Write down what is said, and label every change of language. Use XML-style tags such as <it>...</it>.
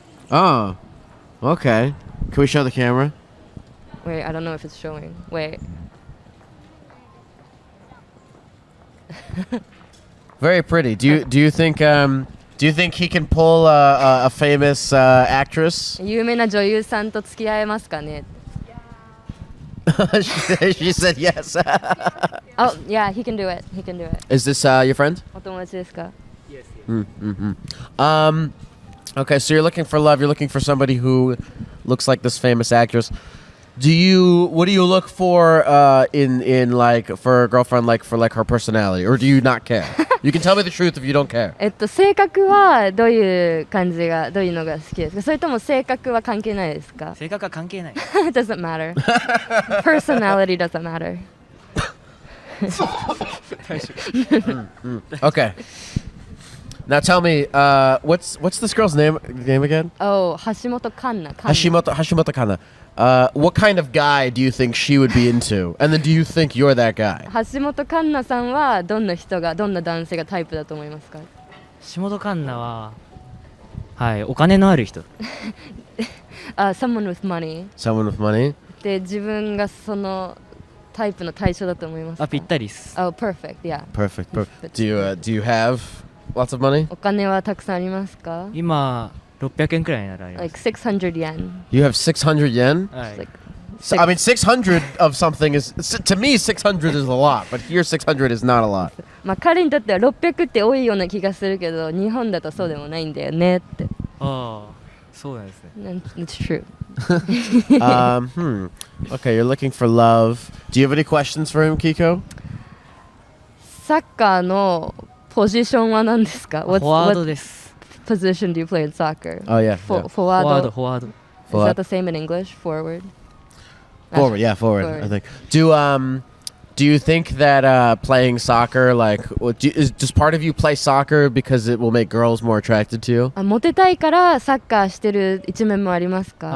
<en>Oh, okay. Can we show the camera? Wait, I don't know if it's showing. Wait. Very pretty. Do you think he can pull a famous actress?</en> <ja>有名な女優さんと付き合えますかね？</ja> <en>She said yes. Oh, yeah, he can do it. He can do it. Is this your friend?</en> <ja>お友達ですか？</ja> <en>Okay, so you're looking for love. You're looking for somebody who looks like this famous actress. What do you look for in like for a girlfriend, like for like her personality, or do you not care? You can tell me the truth if you don't care.</en> <ja>性格はどういうのが好きですか？それとも性格は関係ないですか？性格は関係ない。</ja> <en>It doesn't matter. Personality doesn't matter. Okay. Now tell me, what's this girl's name again? Oh, 橋本環奈。 Hashimoto Kana. What kind of guy do you think she would be into? And then do you think you're that guy?</en> <ja>橋本環奈さんはどんな男性がタイプだと思いますか？橋本環奈ははいお金のある人。</ja> <en>Someone with money. Someone with money?</en> <ja>で自分がそのタイプの対象だと思いますか？ぴったりです。</ja> <en>Oh, perfect. Yeah. Perfect. Do you have lots of money?</en> <ja>お金はたくさんありますか？今600円くらいならあります。</ja> <en>Like 600 yen. You have 600 yen?</en> <ja>はい。</ja> <en>Like So, I mean, 600 of something is, to me, 600 is a lot, but here 600 is not a lot.</en> <ja>まあ彼にとっては600って多いような気がするけど、日本だとそうでもないんだよねって。ああ、そうなんですね。</ja> <en>It's true. Okay, you're looking for love. Do you have any questions for him, Keiko?</en> <ja>サッカーのポジションは何ですか？フォワードです。</ja> <en>What position do you play in soccer? Oh, yeah. Forward.</en> <ja>フォワード。</ja> <en>Is that the same in English? Forward. Forward, yeah, forward. I think. Do you think that playing soccer, like, does part of you play soccer because it will make girls more attracted to you?</en> <ja>モテたいからサッカーしてる一面もありますか？</ja>